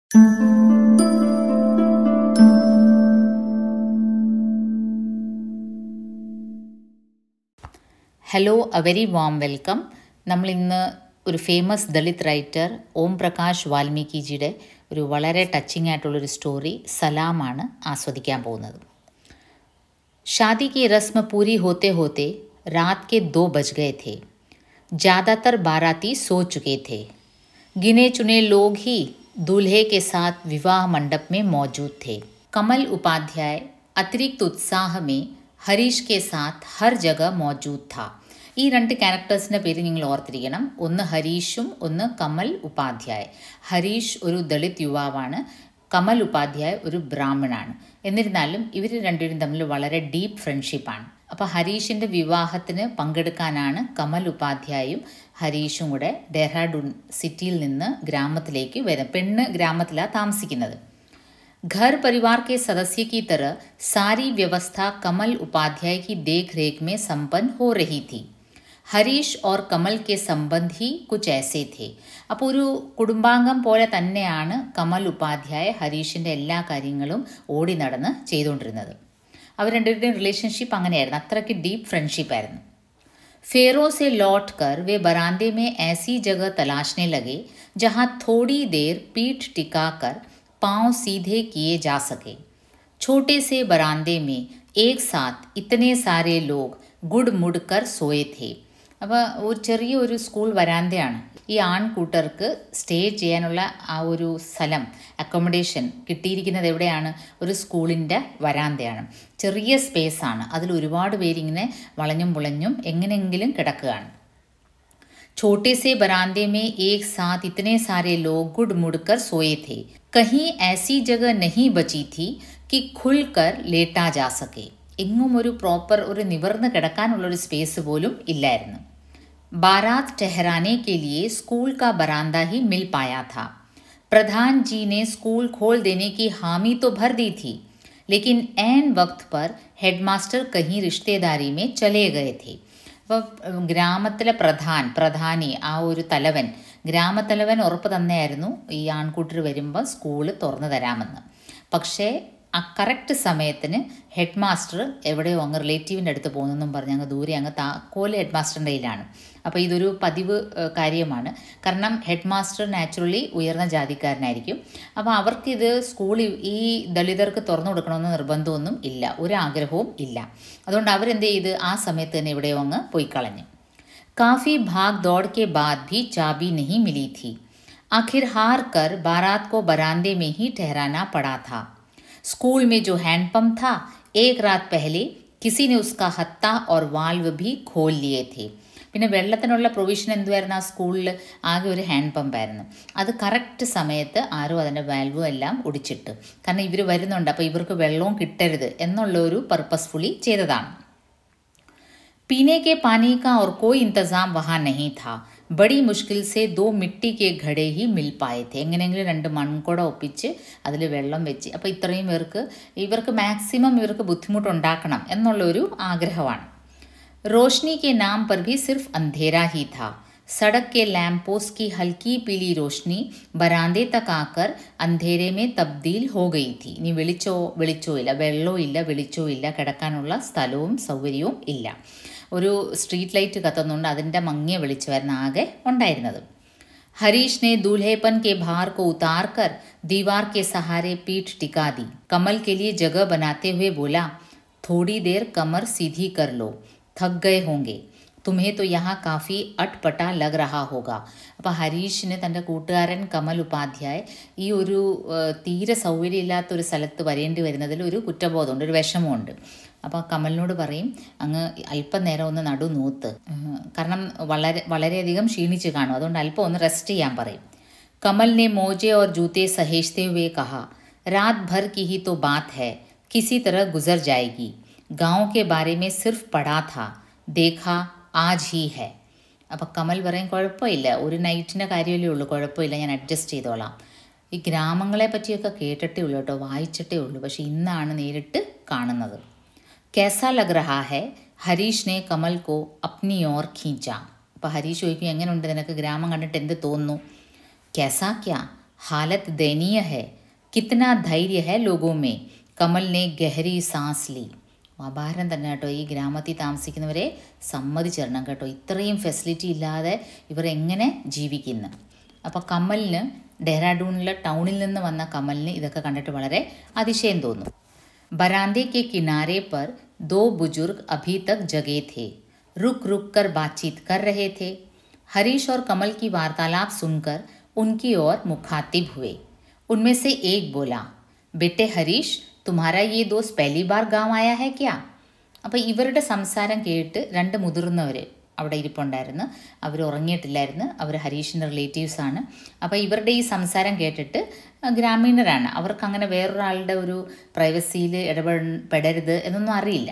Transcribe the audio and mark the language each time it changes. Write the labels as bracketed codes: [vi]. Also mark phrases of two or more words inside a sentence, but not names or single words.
[en] Hello, a very warm welcome. [ml] നമ്മളിന്ന് ഒരു [en] famous Dalit writer [ml] ഓം പ്രകാശ് വാൽമീകിജിയുടെ ഒരു വളരെ ടച്ചിങ് ആയിട്ടുള്ളൊരു സ്റ്റോറി സലാമാണ് ആസ്വദിക്കാൻ പോകുന്നത്. [hi] शादी की रस्म पूरी होते होते रात के 2 बज गए थे. ज़्यादातर बाराती सो चुके थे. गिने चुने लोग ही दूल्हे के साथ विवाह मंडप में मौजूद थे. कमल उपाध्याय अतिरिक्त उत्साह में हरीश के साथ हर जगह मौजूद था. [ml] ഈ രണ്ട് ക്യാരക്ടേഴ്സിൻ്റെ പേര് നിങ്ങൾ ഓർത്തിരിക്കണം. ഒന്ന് ഹരീഷും ഒന്ന് കമൽ ഉപാധ്യായ്. ഹരീഷ് ഒരു ദളിത് യുവാവാണ്, കമൽ ഉപാധ്യായ് ഒരു ബ്രാഹ്മണാണ്. എന്നിരുന്നാലും ഇവർ രണ്ടുപേരും തമ്മിൽ വളരെ [en] deep friendship. [ml] അപ്പോൾ ഹരീഷിൻ്റെ വിവാഹത്തിന് പങ്കെടുക്കാനാണ് കമൽ ഉപാധ്യായും ഹരീഷും കൂടെ ഡെഹ്റാഡൂൺ സിറ്റിയിൽ നിന്ന് ഗ്രാമത്തിലേക്ക് വരുന്നത്. പെണ്ണ് ഗ്രാമത്തിലാണ് താമസിക്കുന്നത്. [hi] घर परिवार के सदस्य की तरह सारी व्यवस्था कमल उपाध्याय की देख रेख में संपन्न हो रही थी. हरीश और कमल के संबंध ही कुछ ऐसे थे. [ml] അപ്പോൾ ഒരു കുടുംബാംഗം പോലെ തന്നെയാണ് കമൽ ഉപാധ്യായ ഹരീഷിൻ്റെ എല്ലാ കാര്യങ്ങളും ഓടി നടന്ന് ചെയ്തുകൊണ്ടിരുന്നത്. അവർ രണ്ടുപേരുടെയും റിലേഷൻഷിപ്പ് അങ്ങനെയായിരുന്നു, അത്രയ്ക്ക് [en] deep friendship. [hi] फेरों से लौटकर वे बरामदे में ऐसी जगह तलाशने लगे जहाँ थोड़ी देर पीठ टिकाकर पांव सीधे किए जा सके. छोटे से बरामदे में एक साथ इतने सारे लोग गुड़ मुड़ कर सोए थे. [ml] അപ്പോൾ ഒരു ചെറിയൊരു സ്കൂൾ വരാന്തയാണ്. ഈ ആൺകൂട്ടർക്ക് സ്റ്റേ ചെയ്യാനുള്ള ആ ഒരു സ്ഥലം, അക്കോമഡേഷൻ കിട്ടിയിരിക്കുന്നത് എവിടെയാണ്? ഒരു സ്കൂളിൻ്റെ വരാന്തയാണ്. ചെറിയ സ്പേസാണ്, അതിൽ ഒരുപാട് പേരിങ്ങനെ വളഞ്ഞും പുളഞ്ഞും എങ്ങനെയെങ്കിലും കിടക്കുകയാണ്. [hi] छोटे से बरामदे में एक साथ इतने सारे लोग गुड़ मुड़कर सोए थे. कहीं ऐसी जगह नहीं बची थी कि खुलकर लेटा जा सके. [ml] എങ്ങും ഒരു പ്രോപ്പർ ഒരു നിവർന്ന് കിടക്കാനുള്ളൊരു സ്പേസ് പോലും ഇല്ലായിരുന്നു. [hi] बारात ठहराने के लिए स्कूल का बरामदा ही मिल पाया था. प्रधान जी ने स्कूल खोल देने की हामी तो भर दी थी, लेकिन ऐन वक्त पर हेडमास्टर कहीं रिश्तेदारी में चले गए थे. [ml] അപ്പോൾ ഗ്രാമത്തിലെ പ്രധാനി ആ ഒരു തലവൻ, ഗ്രാമത്തലവൻ ഉറപ്പ് തന്നെയായിരുന്നു ഈ ആൺകൂട്ടർ വരുമ്പോൾ സ്കൂള് തുറന്നു തരാമെന്ന്. പക്ഷേ ആ കറക്റ്റ് സമയത്തിന് ഹെഡ് മാസ്റ്റർ എവിടെയോ അങ്ങ് റിലേറ്റീവിൻ്റെ അടുത്ത് പോകുന്നെന്നും പറഞ്ഞ് അങ്ങ് ദൂരെ അങ്ങ് താക്കോല് ഹെഡ് മാസ്റ്ററിൻ്റെ കയ്യിലാണ്. അപ്പോൾ ഇതൊരു പതിവ് കാര്യമാണ്. കാരണം ഹെഡ് മാസ്റ്റർ നാച്ചുറലി ഉയർന്ന ജാതിക്കാരനായിരിക്കും. അപ്പോൾ അവർക്കിത് സ്കൂളിൽ ഈ ദളിതർക്ക് തുറന്നു കൊടുക്കണമെന്ന് നിർബന്ധമൊന്നും ഇല്ല, ഒരാഗ്രഹവും ഇല്ല. അതുകൊണ്ട് അവരെന്ത് ചെയ്ത് ആ സമയത്ത് തന്നെ എവിടെയോ അങ്ങ് പോയി കളഞ്ഞു. [hi] काफ़ी भाग दौड़ के बाद भी चाबी नहीं मिली थी. आखिर हार कर बारात को बरामदे में ही ठहराना पड़ा था. स्कूल में जो हैंडपम्प था, एक रात पहले किसी ने उसका हत्ता और वाल्व भी खोल लिए थे. [ml] പിന്നെ വെള്ളത്തിനുള്ള പ്രൊവിഷൻ എന്തുമായിരുന്നു? ആ സ്കൂളിൽ ആകെ ഒരു ഹാൻഡ് പമ്പായിരുന്നു. അത് കറക്റ്റ് സമയത്ത് ആരും അതിൻ്റെ വാൽവും എല്ലാം ഒടിച്ചിട്ട്, കാരണം ഇവർ വരുന്നുണ്ട്, അപ്പോൾ ഇവർക്ക് വെള്ളവും കിട്ടരുത് എന്നുള്ളൊരു പർപ്പസ്ഫുള്ളി ചെയ്തതാണ്. [hi] पीने के पानी का और कोई इंतज़ाम वहाँ नहीं था. बड़ी मुश्किल से 2 मिट्टी के घड़े ही मिल पाए थे. [ml] എങ്ങനെയെങ്കിലും 2 മൺകുട ഒപ്പിച്ച് അതിൽ വെള്ളം വെച്ച്, അപ്പോൾ ഇത്രയും ഇവർക്ക് മാക്സിമം ഇവർക്ക് ബുദ്ധിമുട്ടുണ്ടാക്കണം എന്നുള്ളൊരു ആഗ്രഹമാണ്. [hi] रोशनी के नाम पर भी सिर्फ अंधेरा ही था. सड़क के लैंप पोस्ट की हल्की पीली रोशनी बरामदे तक आकर अंधेरे में तब्दील हो गई थी. [ml] ഇനി വെളിച്ചോ ഇല്ല, വെള്ളവും ഇല്ല, വെളിച്ചവും ഇല്ല, കിടക്കാനുള്ള സ്ഥലവും സൗകര്യവും ഇല്ല. ഒരു [en] street light [ml] കത്തുന്നുണ്ട്, അതിൻ്റെ മങ്ങിയ വെളിച്ചമായിരുന്നു ആകെ ഉണ്ടായിരുന്നത്. [hi] हरीश ने दूल्हेपन के भार को उतार कर दीवार के सहारे पीठ टिका दी. कमल के लिए जगह बनाते हुए बोला, थोड़ी देर कमर सीधी कर लो, थक गए होंगे. तुम्हें तो यहाँ काफ़ी अटपटा लग रहा होगा. [ml] അപ്പോൾ ഹരീഷിന് തൻ്റെ കൂട്ടുകാരൻ കമൽ ഉപാധ്യായ് ഈ ഒരു തീരെ സൗകര്യമില്ലാത്തൊരു സ്ഥലത്ത് വരേണ്ടി വരുന്നതിൽ ഒരു കുറ്റബോധമുണ്ട്, ഒരു വിഷമമുണ്ട്. അപ്പോൾ കമലിനോട് പറയും, അങ്ങ് അല്പം നേരം ഒന്ന് നടു നൂത്ത്, കാരണം വളരെയധികം ക്ഷീണിച്ച് കാണും, അതുകൊണ്ട് അല്പം ഒന്ന് റെസ്റ്റ് ചെയ്യാൻ പറയും. [hi] कमल ने मोजे और जूते सहेजते हुए कहा, रात भर की ही तो बात है, किसी तरह गुजर जाएगी. गांव के बारे में सिर्फ पढ़ा था, देखा आज ही है. [ml] അപ്പോൾ കമൽ പറയും, കുഴപ്പമില്ല, ഒരു നൈറ്റിൻ്റെ കാര്യമല്ലേ ഉള്ളൂ, കുഴപ്പമില്ല, ഞാൻ അഡ്ജസ്റ്റ് ചെയ്തോളാം. ഈ ഗ്രാമങ്ങളെ പറ്റിയൊക്കെ കേട്ടിട്ടേ ഉള്ളൂ കേട്ടോ, വായിച്ചിട്ടേ ഉള്ളൂ, പക്ഷേ ഇന്നാണ് നേരിട്ട് കാണുന്നത്. [hi] कैसा लग रहा है? हरीश ने कमल को अपनी ओर खींचा. [ml] അപ്പോൾ ഹരീഷ് ചോദിക്കും, എങ്ങനെയുണ്ട് നിനക്ക് ഗ്രാമം കണ്ടിട്ട് എന്ത് തോന്നുന്നു? [hi] कैसा क्या? हालत दयनीय है, कितना धैर्य है लोगों में. കമൽ ने गहरी सांस ली. [ml] അപാരം തന്നെ കേട്ടോ. ഈ ഗ്രാമത്തിൽ താമസിക്കുന്നവരെ സമ്മതിച്ചിരണം കേട്ടോ. ഇത്രയും ഫെസിലിറ്റി ഇല്ലാതെ ഇവർ എങ്ങനെ ജീവിക്കുന്നു. അപ്പോൾ കമലിന് ഡെഹ്റാഡൂണിലെ ടൗണിൽ നിന്ന് വന്ന കമലിന് ഇതൊക്കെ കണ്ടിട്ട് വളരെ അതിശയം തോന്നും. [hi] बरामदे के किनारे पर दो बुजुर्ग अभी तक जगे थे. रुक रुक कर बातचीत कर रहे थे. हरीश और कमल की वार्तालाप सुनकर उनकी ओर मुखातिब हुए. उनमें से एक बोला, बेटे हरीश, तुम्हारा ये दोस्त पहली बार गांव आया है क्या? [ml] അപ്പോൾ ഇവരുടെ സംസാരം കേട്ട് രണ്ട് മുതിർന്നവർ അവിടെ ഇരിപ്പുണ്ടായിരുന്നു. അവർ ഉറങ്ങിയിട്ടില്ലായിരുന്നു. അവർ ഹരീഷിൻ്റെ റിലേറ്റീവ്സാണ്. അപ്പോൾ ഇവരുടെ ഈ സംസാരം കേട്ടിട്ട് ഗ്രാമീണരാണ്. അവർക്ക് അങ്ങനെ വേറൊരാളുടെ ഒരു പ്രൈവസിയിൽ ഇടപെടരുത് എന്നൊന്നും അറിയില്ല.